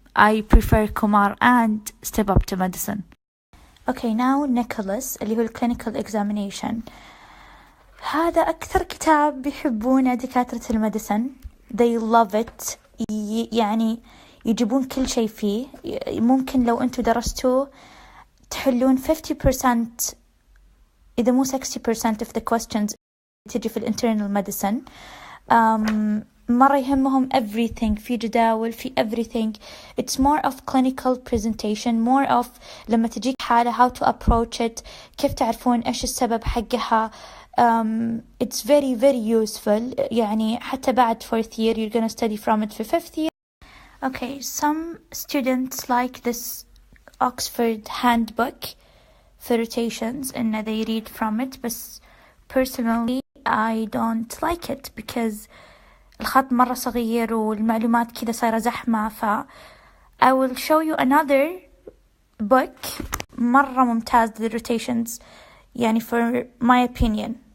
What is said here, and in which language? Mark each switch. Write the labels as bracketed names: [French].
[English] I prefer Kumar and Step Up to Medicine. Okay, now Nicholas [Arabic] اللي هو [English] clinical examination. [Arabic] هذا أكثر كتاب بيحبونه دكاترة الميديسن. [English] They love it. [Arabic] يعني يجيبون كل شيء فيه. ممكن لو أنتوا درستوه تحلون 50% إذا مو 60% [English] of the questions [Arabic] تجي في internal medicine. مرة يهمهم everything, في جداول في everything. [English] It's more of clinical presentation, more of [Arabic] لما تجيك حالة [English] how to approach it, [Arabic] كيف تعرفون إيش السبب حقها. [English] It's very useful. يعني حتى بعد 4th year you're gonna study from it في 5th year. Okay, some students like this Oxford handbook for rotations and they read from it, but personally I don't like it because [Arabic] الخط مرة صغير والمعلومات كذا صايرة زحمة. [English] I will show you another book [Arabic] مرة ممتاز [English] للrotations يعني for my opinion.